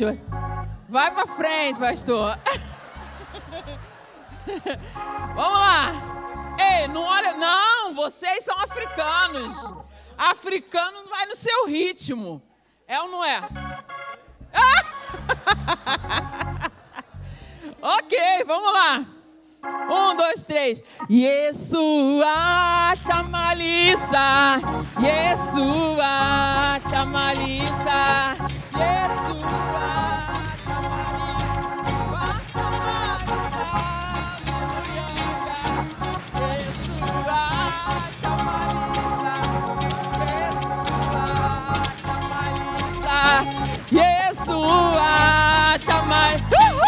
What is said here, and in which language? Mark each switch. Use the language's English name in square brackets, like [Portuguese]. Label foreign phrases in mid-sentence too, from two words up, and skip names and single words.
[Portuguese] Vai pra frente, pastor. Vamos lá. Ei, não olha... Não, vocês são africanos. Africano vai no seu ritmo. É ou não é? Ok, vamos lá. 1, 2, 3. Yeshua Shamalisa, Yeshua Shamalisa, Yeshua Shamalisa, Yeshua Shamalisa.